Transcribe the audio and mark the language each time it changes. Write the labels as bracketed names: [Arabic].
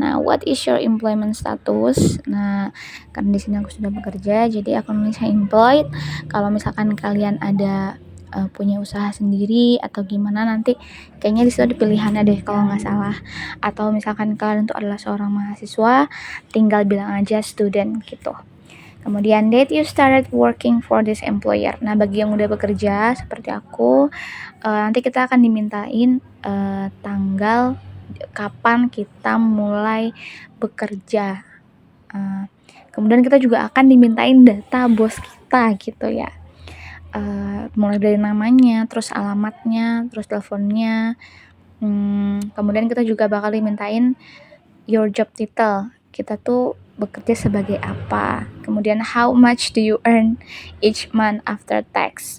[English] Nah, what is your employment status? [Indonesian] Nah, karena di sini aku sudah bekerja, jadi aku nulisnya employed. Kalau misalkan kalian ada punya usaha sendiri atau gimana, nanti kayaknya di situ ada pilihannya deh kalau nggak salah. Atau misalkan kalian itu adalah seorang mahasiswa, tinggal bilang aja student gitu. [English] Kemudian date you started working for this employer. [Indonesian] Nah, bagi yang udah bekerja seperti aku, nanti kita akan dimintain tanggal kapan kita mulai bekerja. Kemudian kita juga akan dimintain data bos kita gitu ya. Mulai dari namanya, terus alamatnya, terus teleponnya. Kemudian kita juga bakal dimintain [English] your job title. [Indonesian] Kita tuh bekerja sebagai apa. [English] Kemudian how much do you earn each month after tax?